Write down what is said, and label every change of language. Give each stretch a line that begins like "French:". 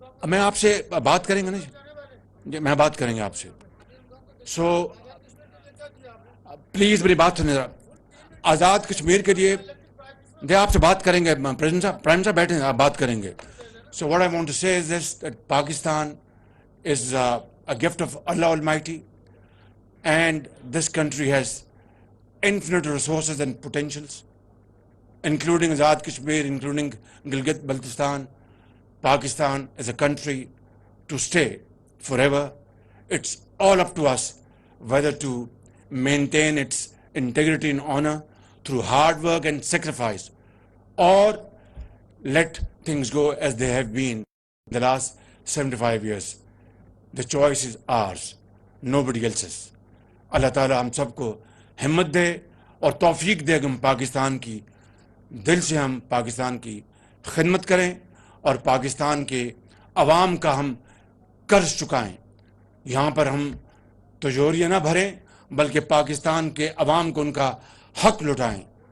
Urdu: میں آپ سے بات کریں گے نا جی، میں بات کریں گے آپ سے. سو پلیز میری بات سنیں ذرا. آزاد کشمیر کے لیے آپ سے بات کریں گے. پریزیڈنٹ صاحب، پرائم صاحب بیٹھے ہیں، آپ بات کریں گے.
English: So what I want to say is this that Pakistan is a gift of Allah Almighty, and this country has infinite resources and potentials, including Azad Kashmir, including Gilgit-Baltistan. Pakistan is a country to stay forever. It's all up to us whether to maintain its integrity and honor through hard work and sacrifice, or let things go as they have been in the last 75 years. The choice is ours, nobody else's.
Urdu: اللہ تعالیٰ ہم سب کو ہمت دے اور توفیق دے کہ ہم پاکستان کی دل سے ہم پاکستان کی خدمت کریں اور پاکستان کے عوام کا ہم قرض چکائیں. یہاں پر ہم تجوریاں نہ بھریں بلکہ پاکستان کے عوام کو ان کا حق لوٹائیں.